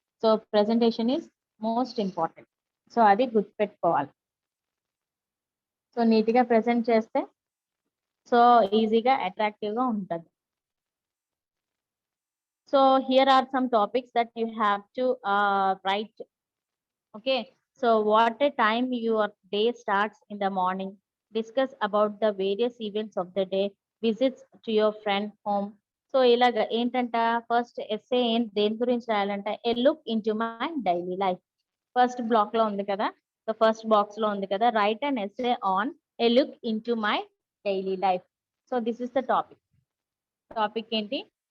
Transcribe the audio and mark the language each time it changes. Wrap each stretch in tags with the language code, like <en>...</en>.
<en>So presentation is most important.</en> <te>So అది గుర్తుపెట్టుకోవాలి. So neat గా ప్రెజెంట్ చేస్తే సో ఈజీగా అట్రాక్టివ్ గా ఉంటుంది.</te> <en>So here are some topics that you have to write. Okay, so what a time your day starts in the morning. Discuss about the various events of the day. Visits to your friend home.</en> <te>So ఇలాగ ఏంటంట, first essay దేని గురించి రాయాలంట?</te> <en>A look into my daily life.</en> <te>First black లో ఉంది కదా,</te> <en>So first box లో ఉంది కదా, write and essay on a look into my daily life. So this is the topic.</en> <te>Topic ఏంటి?</te>